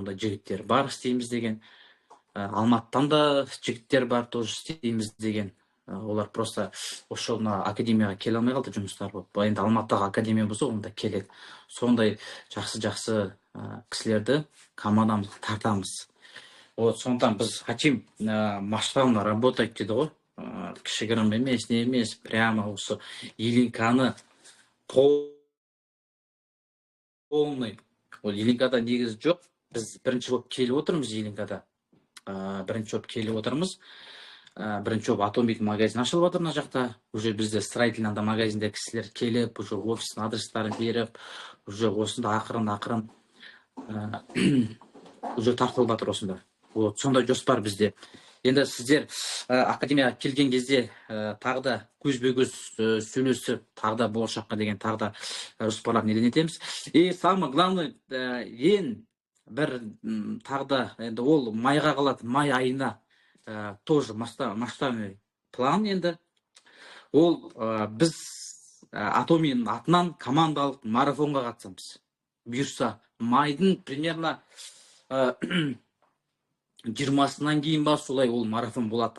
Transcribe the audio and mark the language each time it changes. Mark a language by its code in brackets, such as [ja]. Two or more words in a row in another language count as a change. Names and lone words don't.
[kk] Ондай жігіттер бар, істейміз деген. Алматыдан да жігіттер бар, тоже істейміз деген. Олар просто осы жылына академияға келе алмай қалды, жұмыстар болып. Енді Алматыдағы академия болса, онда келеді. Сондай жақсы кісілерді командамызға тартамыз. Сондықтан біз [ru] хотим масштабно работать [kk] дейді ғой. Кішігірім емес, не емес, прямо осы Илинканы полный. Ол Илинкада негізі жоқ. Біз бірінші болып келіп отырмыз Илинкада. Бірінші болып Атомик магазин ашылып жатыр мына жақта. Уже бізде строительный магазинде кісілер келіп, уже офистің адрестарын беріп, уже осында ақырын уже тартылып жатыр осында. Сондай жоспар бізде. Енді сіздер академияға келген кезде тағы да көзбе-көз сөйлесіп, тағы да болашаққа деген тағы да жоспарларын еленетеміз. [ru] И самое главное, [kk] ең бір тағы да енді ол майға қалады, май айына [ru] тоже масштабный план [kk] енді. Ол біз Атоминың атынан командалық марафонға қатысамыз. Бұйырса майдың примерно 20-сынан кейін ба солай ол марафон болады.